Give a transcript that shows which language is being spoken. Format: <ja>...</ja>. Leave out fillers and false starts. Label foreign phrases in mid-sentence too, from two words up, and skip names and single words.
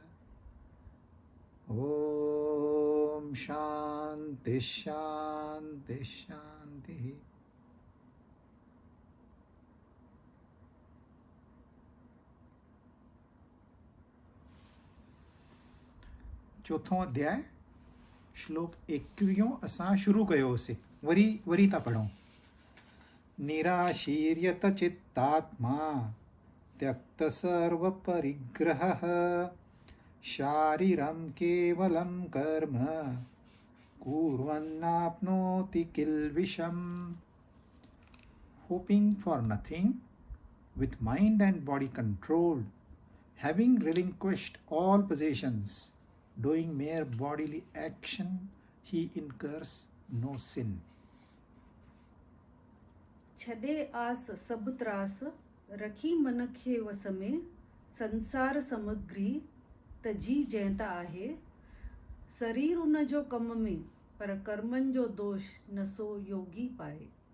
<sa>ॐ शान्ति शान्ति शान्तिः।</sa> <sd>चौथों अध्याय श्लोक 21 असां शुरू कयोसीं, वरी था पढ़ूं।</sd> <sa>निराशीर्यत चित्तात्मा त्यक्त सर्व परिग्रहः शारीरं केवलं कर्म कुर्वन्नाप्नोति किल्बिषम्।</sa> <en>Hoping for nothing, with mind and body controlled, having relinquished all possessions, doing mere bodily action, he incurs no sin.</en> <sd>छॾे आस सब त्रास रखी मन खे वस में संसार समग्री तजी जंहिंता आहे शरीर उन जो कम में पर कर्मनि जो दोष न सो योगी पाए।</sd>